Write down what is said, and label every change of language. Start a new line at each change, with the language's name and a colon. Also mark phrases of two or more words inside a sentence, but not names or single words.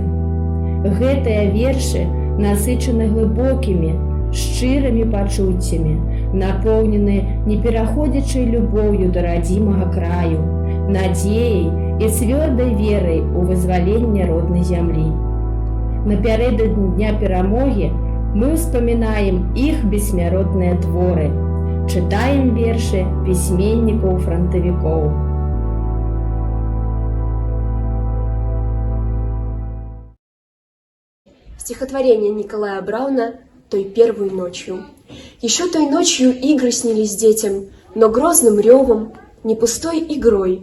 Belarusian: Гэтыя вершы насычаны глыбокімі, шчырымі пачуццямі, напоўнены непераходзячай любоўю да радзімага краю, надзеяй і цвёрдай верай у вызваленне роднай зямлі. Напярэдадні Дня перамогі мы ўспамінаем іх бессмяротныя творы, чытаем вершы пісьменнікаў-франтавікоў.
Russian: Стихотворение Николая Брауна «Той первой ночью». Еще той ночью игры снились детям, но грозным ревом, не пустой игрой.